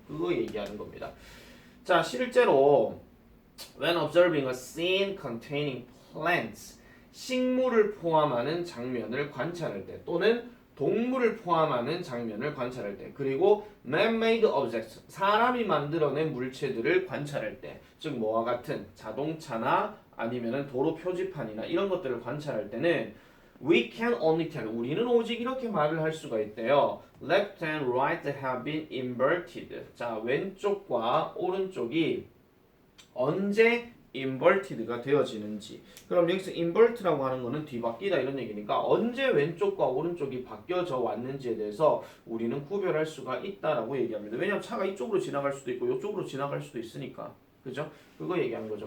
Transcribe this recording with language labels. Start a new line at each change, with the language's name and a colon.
Korean: 그거 얘기하는 겁니다. 자, 실제로
English: when observing a scene containing plants
Korean: 식물을 포함하는 장면을 관찰할 때 또는 동물을 포함하는 장면을 관찰할 때 그리고
English: man-made objects
Korean: 사람이 만들어낸 물체들을 관찰할 때 즉 뭐와 같은 자동차나 아니면은 도로 표지판이나 이런 것들을 관찰할 때는
English: we can only tell
Korean: 우리는 오직 이렇게 말을 할 수가 있대요.
English: left and right have been inverted.
Korean: 자, 왼쪽과 오른쪽이 언제 inverted가 되어지는지. 그럼 여기서 invert라고 하는 거는 뒤바뀌다 이런 얘기니까 언제 왼쪽과 오른쪽이 바뀌어져 왔는지에 대해서 우리는 구별할 수가 있다라고 얘기합니다. 왜냐하면 차가 이쪽으로 지나갈 수도 있고 이쪽으로 지나갈 수도 있으니까. 그죠? 그거 얘기하는 거죠.